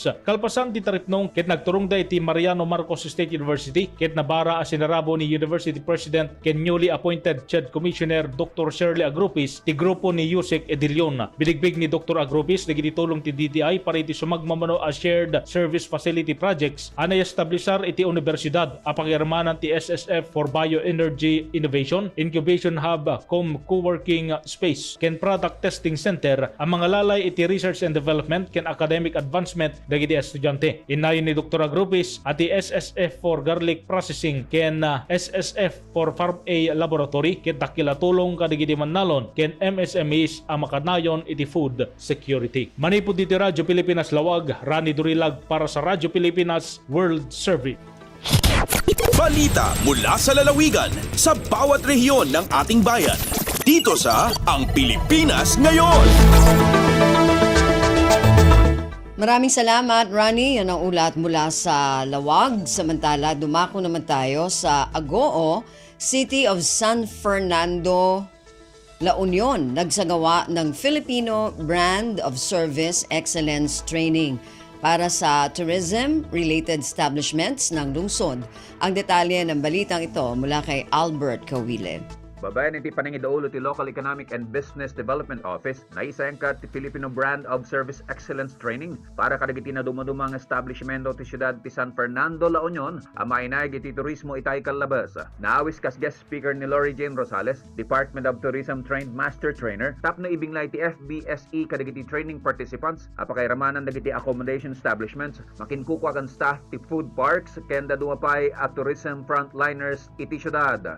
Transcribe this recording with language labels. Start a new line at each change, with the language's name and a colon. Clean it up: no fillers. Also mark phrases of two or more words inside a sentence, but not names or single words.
Iloko: Kalpasan ti taripnong ket nagturong da iti Mariano Marcos State University ket nabara a sinarabo ni
English: University President
Iloko: ken
English: newly appointed CHED Commissioner
Iloko: Dr. Shirley Agrupis ti grupo ni Yusek Edilion. Binigbig ni Dr. Agrupis nagitulong ti DTI para iti sumagmamano a
English: shared service facility projects
Iloko: anay establisar iti universidad apakirmanan ti SSF for Bioenergy Innovation, Incubation Hub, Co-working Space, ken Product Testing Center, ang mga lalay iti
English: Research and Development
Iloko: ken
English: Academic Advancement
Iloko: dagiti estudyante. Inayon ni Dr. Agrupis at ti SSF for Garlic Processing ken SSF for Farm A Laboratory ken dakilatulong kadagiti mannalon ken MSMEs ang makanayon iti
English: food security.
Iloko: Manipod iti Radyo Pilipinas Lawag, Rani Durilag para sa Radyo Pilipinas World Service.
Filipino: Balita mula sa lalawigan sa bawat rehiyon ng ating bayan. Dito sa Ang Pilipinas Ngayon. Maraming salamat, Rani. Yan ang ulat mula sa Lawag. Samantala, dumako naman tayo sa Agoo, City of San Fernando, La Union. Nagsagawa ng Filipino Brand of Service Excellence Training para sa
English: tourism-related establishments
Filipino: ng lungsod. Ang detalye ng balitang ito mula kay Albert Kawile.
Iloko: Babayan iti panangidaulo ti Local Economic and Business Development Office na isayangkat ti Filipino Brand of Service Excellence Training para kadagiti na dumadumang establishmento ti siyudad ti San Fernando, La Union, amainay iti turismo itay kalabas. Naawis kas
English: guest speaker
Iloko: ni Lori Jane Rosales,
English: Department of Tourism Trained Master Trainer,
Iloko: tapno ibinglay ti FBSE kadagiti
English: training participants,
Iloko: apakairamanan dagiti
English: accommodation establishments,
Iloko: makinkukwa kan staff ti
English: food parks,
Iloko: kenda dumapay at
English: tourism frontliners
Iloko: iti siyudad.